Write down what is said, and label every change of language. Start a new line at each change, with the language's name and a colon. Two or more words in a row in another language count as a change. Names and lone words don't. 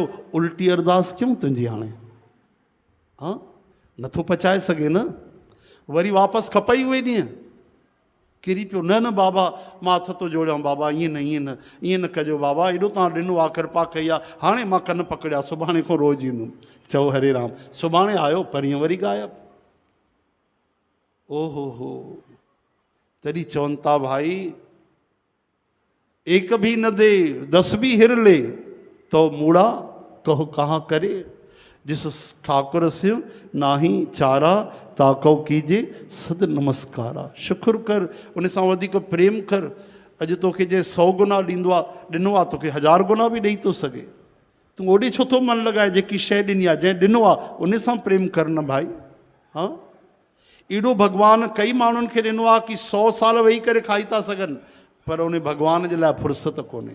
Sindhi: उल्टी अरदास कयूं तुंहिंजी हाणे? हा, नथो पचाए सघे न, वरी वापसि खपई उहे ॾींहं? किरी पियो। न न बाबा मां हथ थो जोड़ियां, बाबा ईअं न, ईअं न कजो बाबा, एॾो तव्हां ॾिनो आहे, कृपा कई आहे, हाणे मां कन पकड़िया, सुभाणे खां रोज़ु ईंदुमि। चओ हरे राम। सुभाणे आयो, परीहं वरी गायब। ओहो हो, तॾहिं चवनि था भाई,
Punjabi: ਏਕ ਭੀ ਨ ਦੇ 10 ਭੀ ਹਿਰ ਲੇ ਤੋ ਮੂੜਾ ਕਹੋ ਕਹਾਂ ਕਰੇ, ਜਿਸ ਠਾਕੁਰ ਸੇ ਨਾਹੀ ਚਾਰਾ ਤਾਕੋ ਕੀਜੇ ਸਦ ਨਮਸਕਾਰਾ।
Sindhi: शुक्र कर, उन सां वधीक प्रेम कर। अॼु तोखे जंहिं 100 गुना ॾींदो आहे, ॾिनो आहे, तोखे 1000 गुना बि ॾेई थो सघे। तूं ओॾे छो थो मन लॻाए? जेकी शइ ॾिनी आहे, जंहिं ॾिनो आहे, उन सां प्रेम कर न भाई। हा, एॾो भॻवानु कई माण्हुनि खे ॾिनो आहे कि 100 साल वेही करे खाई था सघनि, पर उन भॻवान जे लाइ फुर्सत कोन्हे।